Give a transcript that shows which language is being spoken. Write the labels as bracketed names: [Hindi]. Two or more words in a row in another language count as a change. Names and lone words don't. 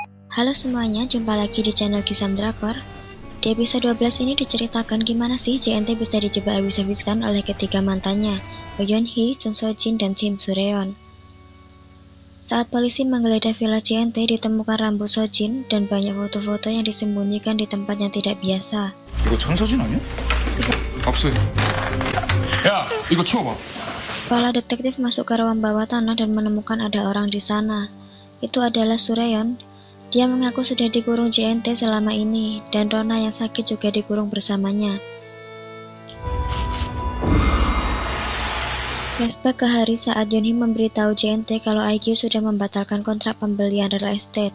[Indonesian] Halo semuanya, jumpa lagi di channel Kisam Drakor. Di episode 12 ini diceritakan gimana sih JNT bisa dijebak habis-habisan oleh ketiga mantannya, Go Yeon-hee, Jung So-jin, dan Kim Soo-reon. Saat polisi menggeledah villa JNT, ditemukan rambut So-jin dan banyak foto-foto yang disembunyikan di tempat yang tidak biasa. [Korean] 이거 전서진 아니야? 압수해. 야, 이거 치워봐. [Indonesian] Kepala detektif masuk ke ruang bawah tanah dan menemukan ada orang di sana. Itu adalah Soo-reon. Dia mengaku sudah dikurung JNT selama ini, dan Rona yang sakit juga dikurung bersamanya. Flashback ke hari saat Yeon-hee memberitahu JNT kalau IQ sudah membatalkan kontrak pembelian real estate.